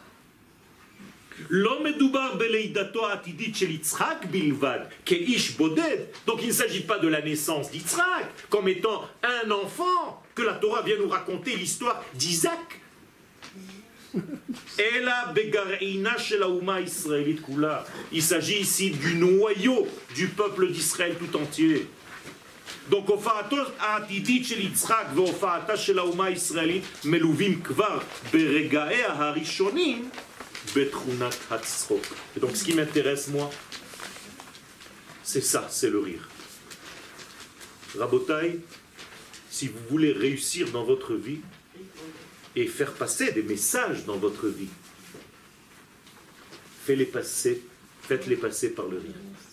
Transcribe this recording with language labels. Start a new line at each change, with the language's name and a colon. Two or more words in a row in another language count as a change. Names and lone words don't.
French: Donc il ne s'agit pas de la naissance d'Yitzhak comme étant un enfant, que la Torah vient nous raconter l'histoire d'Isaac. Il s'agit ici du noyau du peuple d'Israël tout entier. Donc,
Hebrew: הופעתו העתידית של יצחק והופעתה של האומה הישראלית מלווים כבר ברגעיה הראשונים בתכונת הצחוק.
French: Et donc, ce qui m'intéresse, moi, c'est ça, c'est le rire. Rabotai, si vous voulez réussir dans votre vie, et faire passer des messages dans votre vie, faites-les passer par le rire.